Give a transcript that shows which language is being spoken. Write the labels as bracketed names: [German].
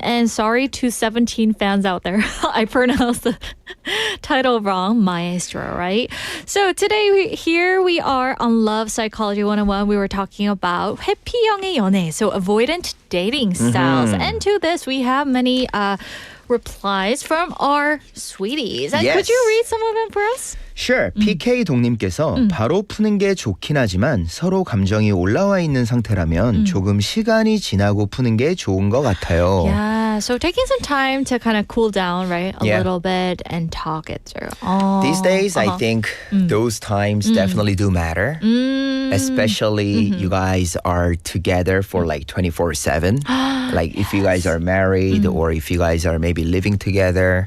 [English] And sorry to 17 fans out there. I pronounced the title wrong, Maestro, right? So today, here we are on Love Psychology 101. We were talking about [Korean] 회피형의 연애, [English] so avoidant dating styles. And to this, we have many replies from our sweeties. And could Yes. you read some of them for us? Sure. [Korean] PK 동님께서 바로 푸는 게 좋긴 하지만 서로 감정이 올라와 있는 상태라면 조금 시간이 지나고 푸는 게 좋은 것 같아요. [English] Yeah, so taking some time to kind of cool down, right? A Yeah. little bit and talk it through. Oh, These days, I think those times definitely do matter. Especially you guys are together for like 24/7. Like if you guys are married or if you guys are maybe living together,